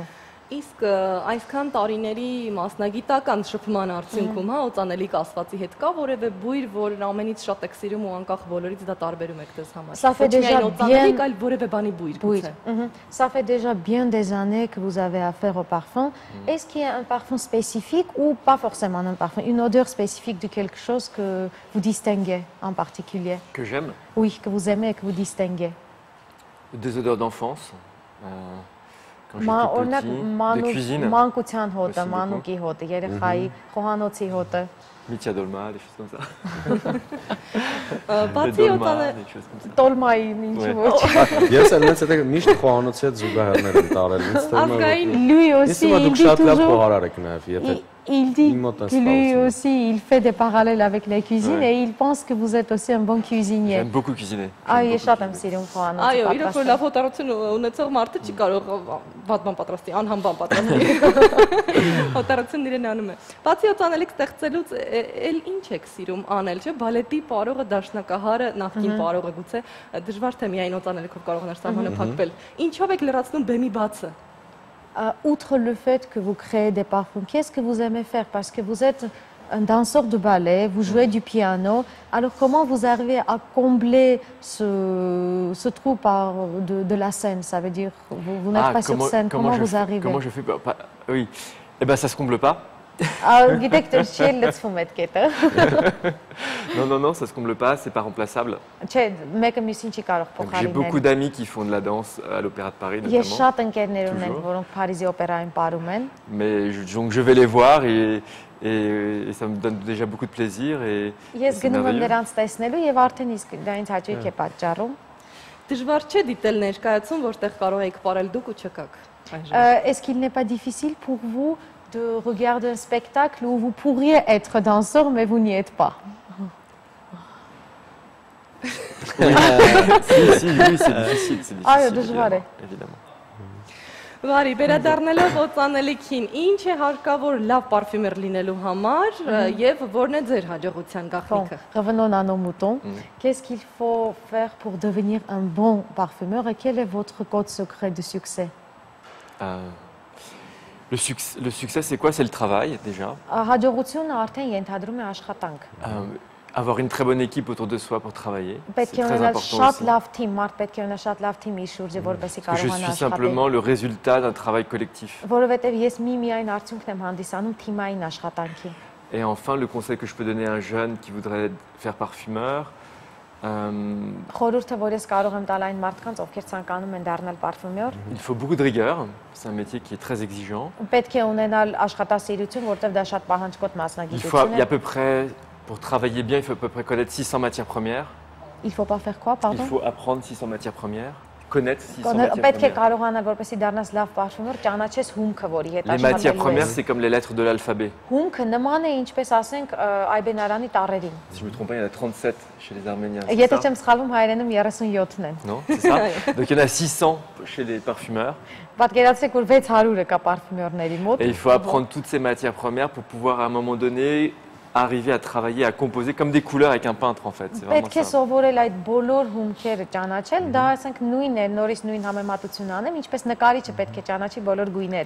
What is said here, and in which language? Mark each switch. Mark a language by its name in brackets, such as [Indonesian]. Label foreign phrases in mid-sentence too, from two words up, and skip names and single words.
[Armenian] Իսկ այսքան տարիների մասնագիտական շփման արդյունքում, հա, օծանելիք ասվածի հետ կա որևէ բույր, որ ամենից շատ եք սիրում ու անկախ բոլորից դա տարբերում եք դες համար։ [French] Ça fait déjà [Armenian] օծանելիք, այլ որևէ բանի բույր գուցե։ [French] Ça fait déjà bien des années que vous avez affaire au parfum. Est-ce qu'il y a un parfum spécifique ou pas forcément un parfum, une odeur spécifique de quelque chose que vous distinguez en particulier? Que j'aime. Oui, que vous aimez et que vous distinguez. Des odeurs d'enfance. Quand j'étais petit, de cuisine. [Armenian] Մանկության հոտը, [French] Aussi beaucoup. [Armenian] մանուկի հոտը, երեխայի խոհանոցի հոտը։ [French] Mitia Dolma, des choses comme ça. [Armenian] Բացի օծանել [French] des choses comme ça. [Armenian] Տոլմայի ինչու ոչ։ Ես էլ մեծ հետո միշտ խոհանոցի հետ զուգահեռներ եմ տարել։ [French] Ազգային lui aussi, il [Armenian] դուք [French] dit [Armenian] շատ լավ [French] toujours- [Armenian] խոհարար եք նաև, եթե [French] Il dit Im mot que lui ăsta, aussi, il fait des parallèles avec la cuisine Ouais. et il pense que vous êtes aussi un bon cuisinier. J'aime beaucoup cuisiner. [Armenian] Այո, ես շատ եմ սիրում խոհանոցը Այո, իրոք որ պատրաստել։ լավ հոտարություն ունեցող մարդը չի կարող վատ բան պատրաստի, անհամ բան պատրաստի։ Հոտարությունն իրեն անում է։ Բացի օծանելիք ստեղծելուց, էլ ինչ եք սիրում անել, չէ՞, բալետի պարողը, դաշնակահարը, նախկին պարողը գուցե դժվար թե միայն օծանելիքով կարողանար սահմանը փակվել։ Ինչով եք լրացնում բեմի բացը։ [French] Outre le fait que vous créez des parfums, qu'est-ce que vous aimez faire? Parce que vous êtes un danseur de ballet, vous jouez du piano. Alors comment vous arrivez à combler ce trou de la scène? Ça veut dire, vous n'êtes pas sur scène, comment vous arrivez? Comment je fais Oui, eh ben ça se comble pas. [Armenian] Գիտեք, դեռ չի լցվում այդ կետը։ [French] Non, ça se comble pas, c'est pas remplaçable. [Armenian] Չէ, mեկը մյուսին չի կարող [French] Donc, j'ai beaucoup [Armenian] փոխարինել։ [French] d'amis qui font de la danse à l'Opéra de Paris [Armenian] Ես [French] notamment. [Armenian] շատ ընկերներ ունեմ, [French] Toujours. [Armenian] որոնք Փարիզի օպերայում ապարում են։ [French] Mais donc je vais les voir et ça me donne déjà beaucoup de plaisir et [Armenian] Ես [French] c'est [Armenian] գնում եմ [French] merveilleux. [Armenian] նրանց տեսնելու եւ արդեն իսկ դա ինձ հաճույք է պատճառում։ Դժվար չէ դիտել ներկայացում, որտեղ կարող եք ապարել դուք ու չկաք։ [French] Est-ce qu'il n'est pas difficile pour vous de regarder un spectacle où vous pourriez être danseur mais vous n'y êtes pas? Oui, c'est difficile. [Armenian] Այո, դժվար է։ [French] Évidemment. [Armenian] Վարի, վերադառնալով օծանելիքին, ինչ է հարկավոր լավ պարֆյումեր լինելու համար եւ որն է ձեր հաջողության [French] Bon, [Armenian] գաղտնիքը։ [French] revenons à nos moutons. Qu'est-ce qu'il faut faire pour devenir un bon parfumeur et quel est votre code secret de succès? Le succès, c'est quoi? C'est le travail déjà. [Armenian] Հաջողությունը արդեն ենթադրում է աշխատանք։ [French] Avoir une très bonne équipe autour de soi pour travailler. C'est [Armenian] Պետք է [French] très [Armenian] ունենալ [French] important [Armenian] շատ [French] aussi. [Armenian] լավ թիմ, մարդ պետք է ունենա շատ լավ թիմ իր շուրջը, որպեսզի [French] Parce que je [Armenian] կարողանա [French] suis simplement [Armenian] աշխատել։ [French] le résultat d'un travail collectif. [Armenian] Որովհետև ես միայն արդյունքն եմ հանդիսանում թիմային աշխատանքի։ [French] Et enfin, le conseil que je peux donner à un jeune qui voudrait faire parfumeur, [Armenian] Խորհուրդը, որ ես կարող եմ տալ այն մարդկանց, ովքեր ցանկանում են դառնալ պարֆումյոր, [French] il faut beaucoup de rigueur. C'est un métier qui est très exigeant. [Armenian] պետք է ունենալ աշխատասիրություն, որտեղ դա շատ պահանջկոտ [French] Il y a [Armenian] մասնագիտություն [French] à [Armenian] է։ [French] peu près, pour travailler bien, il faut à peu près connaître 600 matières premières. Il faut pas faire quoi, Il pardon? faut apprendre 600 matières premières, connaître 600 matières [Armenian] Պետք է [French] premières. [Armenian] կարողանալ, որպեսզի դառնաս լավ պարֆումյոր, ճանաչես հումքը, որի հետ [French] Les matières [Armenian] աշխատելու [French] premières, [Armenian] ես։ [French] c'est comme les lettres de l'alphabet. [Armenian] Հումքը նման է, ինչպես ասենք, այբենարանի տառերին։ [French] Si je ne me trompe pas, il y en a 37 chez les Arméniens. c'est [Armenian] Եթե [French] ça [Armenian] չեմ սխալվում, հայերենում 37-ն են։ [French] Non, c'est ça. Donc il y en a 600 chez les parfumeurs. [Armenian] Պատկերացրեք, որ 600-ը կա պարֆումյորների մոտ։ [French] Et il faut apprendre toutes ces matières premières pour pouvoir à un moment donné arriver à travailler, à composer comme des couleurs avec un peintre en fait. C'est vraiment [Armenian] Պետք է [French] ça. [Armenian] սովորել այդ բոլոր հումքերը ճանաչել, դա ասենք նույնն է, նորից նույն համեմատություն անեմ, ինչպես նկարիչը պետք է ճանաչի բոլոր գույները։